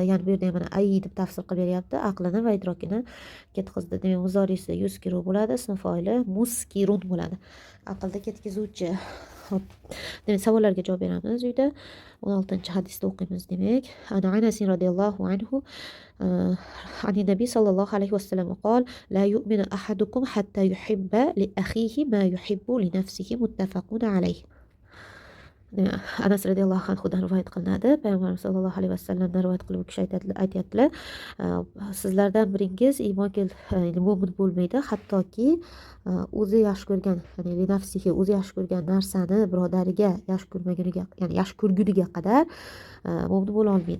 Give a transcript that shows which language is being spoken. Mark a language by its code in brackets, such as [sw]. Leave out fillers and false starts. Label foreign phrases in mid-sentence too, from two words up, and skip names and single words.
[uz] Ya'ni bu yerda mana ay deb tafsir qilib beryapti, aqlini va idrokini ketkizdi. Demak, muzorisi yuskiru bo'ladi, ism foili muskirun bo'ladi, aqlni ketkizuvchi. Hop, demak, savollarga javob beramiz uyda. 16-hadisda o'qiymiz. Demak, ana [ar] أنس رضي الله عنه عن النبي صلى الله عليه وسلم قال لا يؤمن أحدكم حتى يحب لأخيه ما يحب لنفسه متفق عليه. [uz] Anas [ar] رضي الله عنه [uz] rivoyat qilinadi. Payg'ambarimiz [ar] صلى الله عليه وسلم [uz] rivoyat qilib u kishi aytyaptilar, sizlardan biringiz iymon mo'min bo'lmaydi, hattoki o'zi yaxshi ko'rgan, ya'ni [ar] لنفسه, [uz] o'zi yaxshi ko'rgan narsani birodariga yaxshi ko'rmaguniga, ya'ni yaxshi ko'rguniga qadar mo'min bo'la olmaydi.